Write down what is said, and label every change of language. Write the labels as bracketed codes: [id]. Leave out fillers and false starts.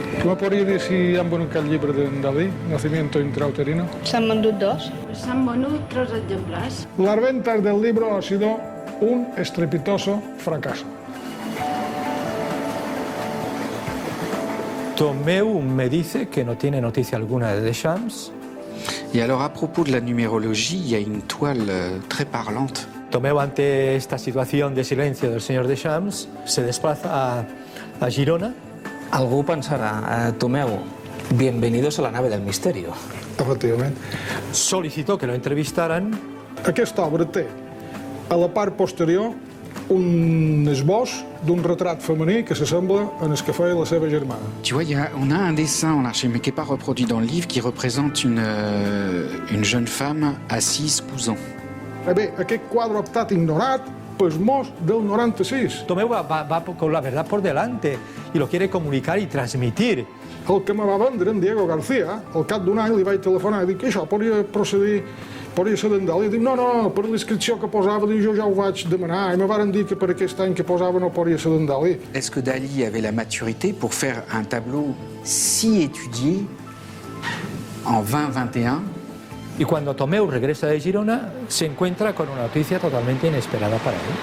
[ca] Tu me podries dir si han venut aquest llibre d'en Dalí, Nacimiento intrauterino? S'han vendut 2. S'han venut 3 exemplars. [es] Las ventas del libro ha sido un estrepitoso fracaso. Tomeu me dice que no tiene noticia alguna de Deschamps. [fr] Et alors, à propos de la numérologie, il y a une toile très parlante. [es] Tomeu, ante esta situación de silencio del señor Deschamps, se desplaza a Girona. [ca] Algú pensarà, [es] Tomeu, bienvenidos a la nave del misterio. [ca] Efectivament. [es] Solicitó que lo entrevistaran. [ca] Aquesta obra té, a la part posterior, un esbós d'un retrat femení que s'assembla en el que feia la seva germana. [fr] Tu vois, on a un dessin en archive, mais qui n'est pas reproduit dans le livre, qui représente une jeune femme assise cousant. [ca] Bé, aquest quadre ha estat ignorat pels Mos del 96. [es] Tomeu va con la verdad por delante y lo quiere comunicar y transmitir. [ca] El que me va vendre, en Diego García, al cap d'un any li vaig telefonar i dic que això podria procedir podria ser d'en Dalí. Diu, no, per la inscripció que posava, diu, jo ja ho vaig demanar, i me varen dir que per aquest any que posava no podria ser d'en Dalí. [fr] Est-ce que Dalí avait la maturité pour faire un tableau si étudié en 2021? [es] Y cuando Tomeu regresa de Girona, se encuentra con una noticia totalmente inesperada para él.